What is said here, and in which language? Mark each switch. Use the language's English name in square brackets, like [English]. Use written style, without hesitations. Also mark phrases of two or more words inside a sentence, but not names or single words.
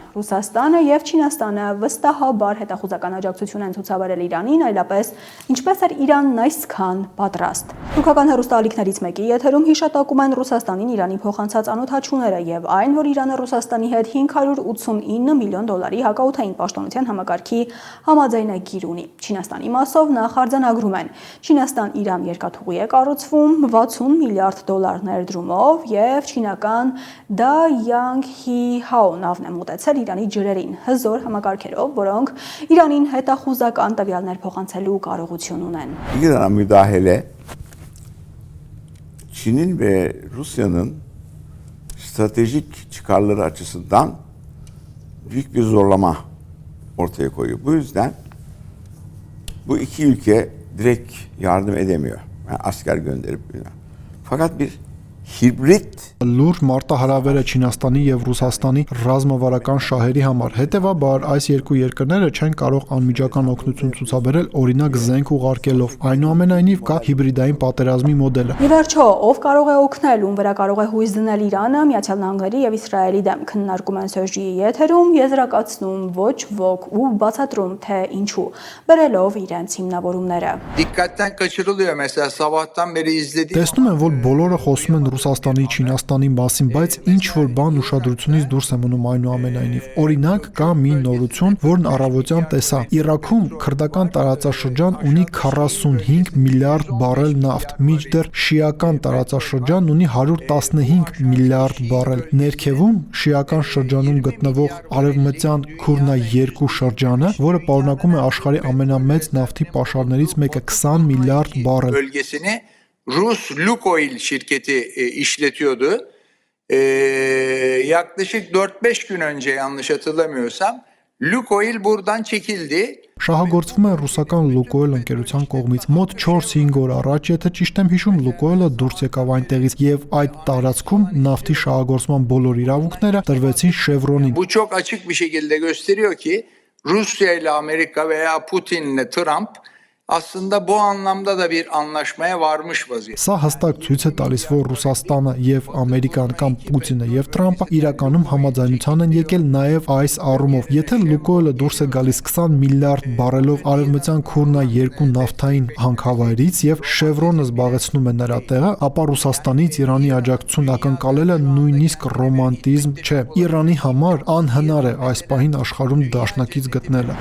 [Armenian] Ռուսաստանը եւ Չինաստանը վստահաբար հետախուզական աջակցություն են ցուցաբերել Իրանին, այլապես ինչպես էր Իրանն այսքան պատրաստ։ Թուրքական հեռուստաալիքներից մեկի եթերում հիշատակում են Ռուսաստանին Իրանի փոխանցած անօթաչուները եւ այն, որ Իրանը Ռուսաստանի հետ $589 միլիոն հակաօդային պաշտպանության համակարգի համաձայնագիր ունի։ Չինաստանի մասով նախ արձանագրում են. Չինաստան-Իրան երկաթուղի է կառուցվում $60 միլիարդ ներդրումով եւ չինական Դայանգ Հի Հաո նավն է մոտեցել Իրանի ջրերին հզոր համակարգերով, որոնք Իրանին հետախուզական տվյալներ փոխանցելու կարողություն ունեն։ [Turkish] İran müdahale Çin'in ve Rusya'nın stratejik çıkarları açısından büyük bir zorlama ortaya koyuyor. Bu yüzden bu iki ülke direkt yardım edemiyor. Yani asker gönderip. Fakat bir hibrit [Armenian] Լուրջ մարտահրավեր է Չինաստանի եւ Ռուսաստանի ռազմավարական շահերի համար։ Հետևաբար այս երկու երկրները չեն կարող անմիջական օգնություն ցուցաբերել օրինակ զենք ուղարկելով։ Այնուամենայնիվ կա հիբրիդային պատերազմի մոդելը։ Ի վերջո, ով կարող է օգնել, ում վրա կարող է հույս դնել Իրանը, Միացյալ Նահանգների եւ Իսրայելի դեմ քննարկում են Սերժիի եթերում, եզրակացնում ոչ ոք ու բացատրում թե ինչու, բերելով իրենց հիմնավորումները։ [Turkish] Dikkatten kaçırılıyor mesela sabahtan beri izlediğim. [Armenian] Տեսնում եմ, որ բոլորը խոսում են Ռուսաստանի, Չինաստանի մասին, բայց ինչ որ բան ուշադրությունից դուրս է մնում այնուամենայնիվ։ Օրինակ, կա մի նորություն, որն առավոտյան տեսա։ Իրաքում քրդական տարածաշրջան ունի 45 միլիարդ բարել նավթ, մինչդեռ շիական տարածաշրջան ունի 115 միլիարդ բարել։ Ներքևում շիական շրջանում գտնվող արևմտյան Քուրնա 2 şրջանը, որը պարունակում է աշխարհի ամենամեծ նավթի պաշարներից մեկը 20 միլիարդ բարել։ [Turkish] Bölgesini Rus Lukoil şirketi işletiyordu. Yaklaşık 4-5 gün önce yanlış hatırlamıyorsam Lukoil buradan çekildi. [Armenian] Շահագործվում է ռուսական Լուկոյլ ընկերության կողմից մոտ 4-5 օր առաջ, եթե ճիշտ եմ հիշում, Լուկոյլը դուրս եկավ այնտեղից եւ այդ տարածքում նավթի շահագործման բոլոր իրավունքները տրվեցին Շևրոնին։ [Turkish] Bu çok açık bir şekilde gösteriyor ki Rusya ile Amerika veya Putin ile Trump aslında bu anlamda da bir anlaşmaya varmış vaziyette. [Armenian] Սա հստակ ցույց է տալիս, որ Ռուսաստանը եւ Ամերիկան կամ Պուտինը եւ Թրամփը իրականում համաձայնության են եկել նաեւ այս առումով։ Եթե Լուկոյլը դուրս է գալիս 20 միլիարդ բարելով արևմտյան Քուրնա 2 նավթային հանքավայրից եւ Շևրոնը զբաղեցնում է նրա տեղը, ապա Ռուսաստանից Իրանի աջակցություն ակնկալելը նույնիսկ ռոմանտիզմ չէ։ Իրանի համար անհնար է այս պահին աշխարհում դաշնակից գտնելը։